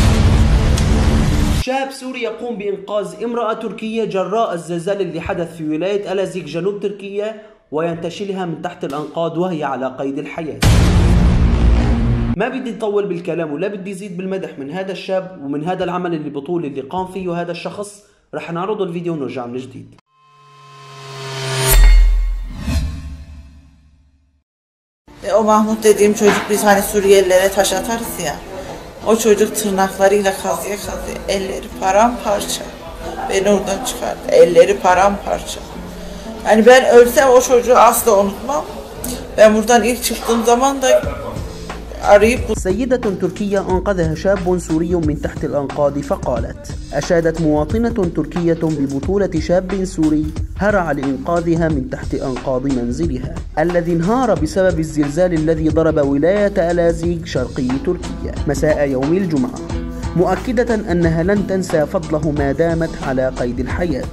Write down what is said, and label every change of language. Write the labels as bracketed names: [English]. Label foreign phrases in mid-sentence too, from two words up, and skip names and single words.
[Arabic] شاب سوري يقوم بإنقاذ امرأة تركية جراء الزلزال اللي حدث في ولاية ألازيق جنوب تركيا وينتشلها من تحت الأنقاض وهي على قيد الحياة. ما بدي أطول بالكلام ولا بدي زيد بالمدح من هذا الشاب ومن هذا العمل اللي بطول اللي قام فيه هذا الشخص. رح نعرض الفيديو ونرجع من جديد. [Turkish] O Mahmut dediğim çocuk, biz hani Suriyelilere taş atarız ya. O çocuk tırnaklarıyla kazıya kazıya elleri paramparça. Beni oradan çıkardı. Elleri paramparça. Yani ben ölsem o çocuğu asla unutmam. Ben buradan ilk çıktığım zaman da [Arabic] سيدة تركية أنقذها شاب سوري من تحت الأنقاض فقالت: أشادت مواطنة تركية ببطولة شاب سوري هرع لإنقاذها من تحت أنقاض منزلها الذي انهار بسبب الزلزال الذي ضرب ولاية ألازيق شرقي تركيا مساء يوم الجمعة، مؤكدة أنها لن تنسى فضله ما دامت على قيد الحياة.